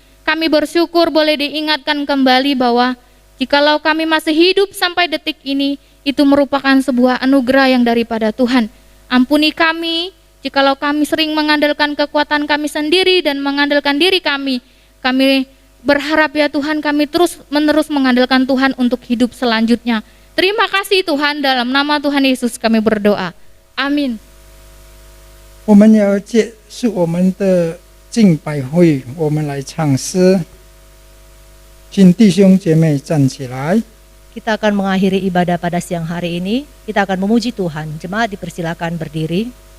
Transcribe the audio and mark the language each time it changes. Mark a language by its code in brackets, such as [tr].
[id] Kami bersyukur boleh diingatkan kembali bahwa jikalau kami masih hidup sampai detik ini, itu merupakan sebuah anugerah yang daripada Tuhan. Ampuni kami Jikalau kami sering mengandalkan kekuatan kami sendiri dan mengandalkan diri kami berharap ya Tuhan, kami terus-menerus mengandalkan Tuhan untuk hidup selanjutnya. Terima kasih Tuhan, dalam nama Tuhan Yesus kami berdoa. Amin. [zh] 我们要结束我们的敬拜会，我们来唱诗。请弟兄姐妹站起来。 [id] Kita akan mengakhiri ibadah pada siang hari ini. Kita akan memuji Tuhan. Jemaat dipersilakan berdiri.